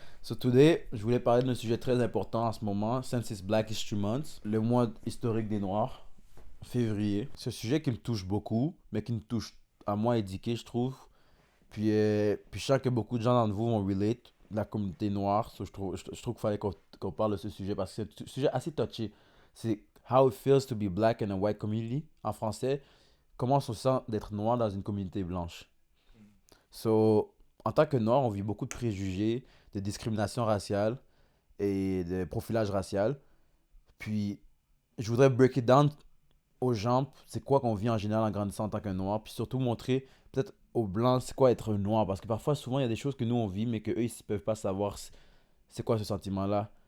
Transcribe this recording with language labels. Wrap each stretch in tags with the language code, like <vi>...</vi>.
<fr>So today, je voulais parler d'un sujet très important en ce moment,</fr> <en>since it's Black History Month,</en> <fr>le mois historique des Noirs, février. C'est un sujet qui me touche beaucoup, mais qui me touche à moi éduqué, je trouve. Puis je sens que beaucoup de gens d'entre vous vont relate, la communauté noire. So je trouve qu'il fallait qu'on parle de ce sujet parce que c'est un sujet assez touché.</fr> <en>C'est how it feels to be black in a white community.</en> <fr>En français, comment on se sent d'être noir dans une communauté blanche. So, en tant que noir, on vit beaucoup de préjugés, de discrimination raciale et de profilage racial. Puis, je voudrais</fr> <en>break it down</en> <fr>aux gens, c'est quoi qu'on vit en général en grandissant en tant que noir, puis surtout montrer peut-être aux blancs c'est quoi être noir, parce que parfois, souvent, il y a des choses que nous on vit, mais qu'eux, ils ne peuvent pas savoir c'est quoi ce sentiment-là.</fr>